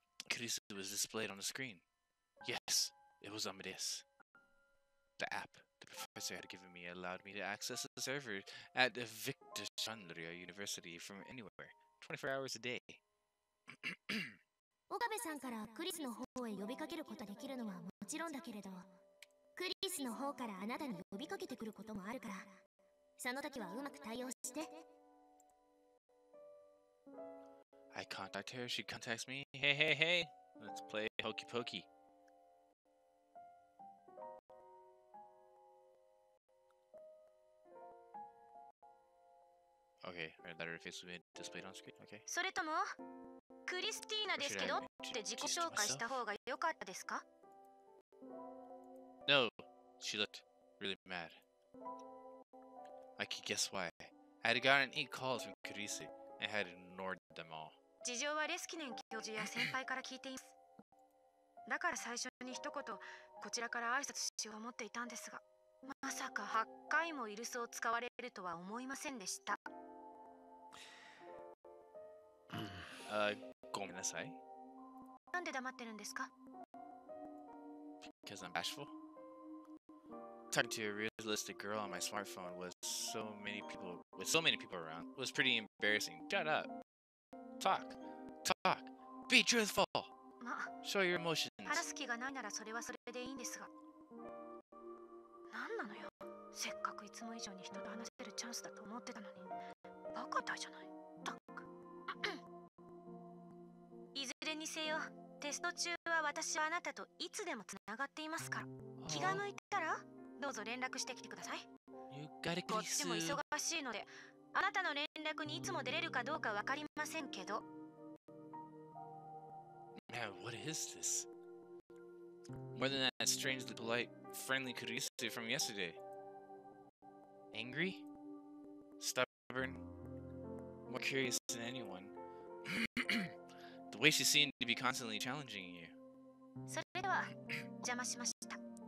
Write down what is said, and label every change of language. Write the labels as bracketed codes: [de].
[en] Kurisu was displayed on the screen. Yes, it was Amadeus. The app the professor had given me allowed me to access the server at Victor Chandria University from anywhere, 24 hours a day. [ja] 岡部さんからクリスの方へ呼びかけることができるのはもちろんだけれど、クリスの方からあなたに呼びかけてくることもあるから、その時はうまく対応して。 [en] I contact her, she contacts me. Hey, hey, hey, let's play hokey pokey. Okay, our letter face will be displayed on screen. Okay. [ja] それともクリスティーナですけどって自己紹介した方が良かったですか？ [en] No, she looked really mad. I could guess why. I had gotten 8 calls from Kurisu and had ignored them all. [ja] 事情はレスキネン教授や先輩から聞いています。だから最初に一言こちらから挨拶しようと思っていたんですが、まさか8回もイルスを使われるとは思いませんでした。ごめんなさい。なんで黙ってるんですか？ [en] Because I'm bashful. Talking to a realistic girl on my smartphone with so many people around was pretty embarrassing. Shut up. Talk. Be truthful. [ja] まあ、 [en] Show your emotions. [ja] 話す気がないならそれはそれでいいんですが。なんなのよ。せっかくいつも以上に人と話せるチャンスだと思ってたのに。バカだじゃない。タック。いずれにせよ、テスト中は私はあなたといつでもつながっていますから。気が向いたらどうぞ連絡してきてください。こっちも忙しいので、あなたの連絡にいつも出れるかどうかわかりませんけど。 [en] Man, what is this? More than that strangely polite, friendly Kurisu from yesterday. Angry? Stubborn? More curious than anyone. The way she seemed to be constantly challenging you. [ja] それでは邪魔しました。